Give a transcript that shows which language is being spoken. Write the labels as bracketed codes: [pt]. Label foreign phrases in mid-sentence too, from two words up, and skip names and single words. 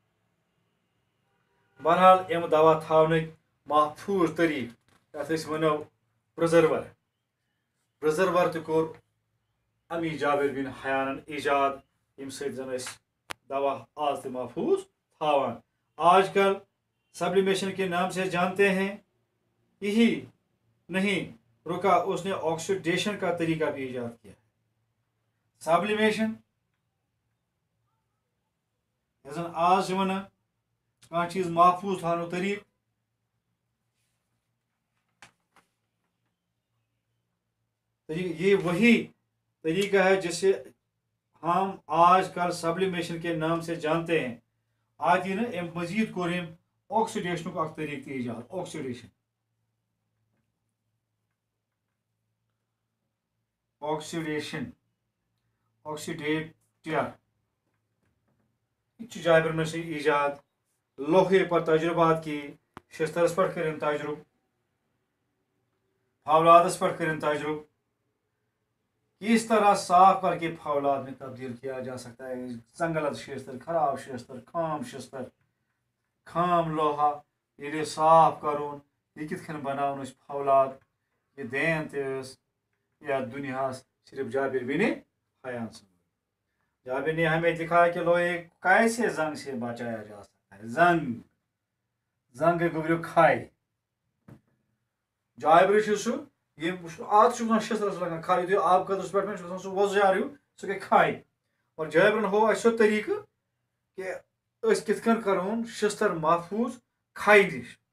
[ks] بہرحال یِم دوا تھاونٕکۍ محفوٗظ طریٖقہٕ یَتھ أسۍ وَنو پرٛزٔرور تہِ کوٚر امی جابر بن حیانن ایجاد ییٚمہِ سۭتۍ زن أسۍ دوا آز تہِ محفوٗظ تھاوان [ur] آج کل سبلیمیشن کے نام سے جانتے ہیں یہی نہیں رکا اس نے آکسیڈیشن کا طریقہ بھی ایجاد کیا [ks] سبلیمیشن یۄس زن آز چھِ وَنان کانٛہہ چیٖز محفوٗظ تھاونُک طریٖقہٕ [ur] یہ وہی طریقہ ہے جسے ہم آج کل سبلیمیشن کے نام سے جانتے ہیں [ks] آج یہ نا مزید کوٚر أمۍ آکسیڈیشنُک اکھ طریٖقہٕ تہِ ایجاد آکسیڈیٹر یہ چھُ جابر نے سے ایجاد [ur] لوہے پر تجربات کی [ks] شسترس پر کٔرِن تجربہٕ فولادس پر کٔرِن تجربہٕ [ur] کس طرح صاف کر کے فولاد میں تبدیل کیا جا سکتا ہے [ks] زنگلت شستر خراب شستر خام لوہا ییٚلہِ صاف کرون یہ کِتھ کٔنۍ بناوون أسۍ فولاد یہ دین تہِ ٲس یتھ دُنیاہس صرف جابر بن حیان سٕنٛز [ur] جابر نے ہمیں دکھایا کہ لوہے کیسے زنگ سے بچایا جا سکتا ہے [ks] زنگ گوٚبریو کھے جابر چھُ سُہ آز چھُ گژھان شسترس لگان کھے یُتھُے آب قطرس پٮ۪ٹھ چھُ گژھان سُہ وۄزجار ہیوٗ سُہ گٔے کھے اور جابرن ہوو اَسہِ سُہ طریٖقہٕ کہ أسۍ کِتھ کٔنۍ کرون شستر محفوٗظ کھے نِش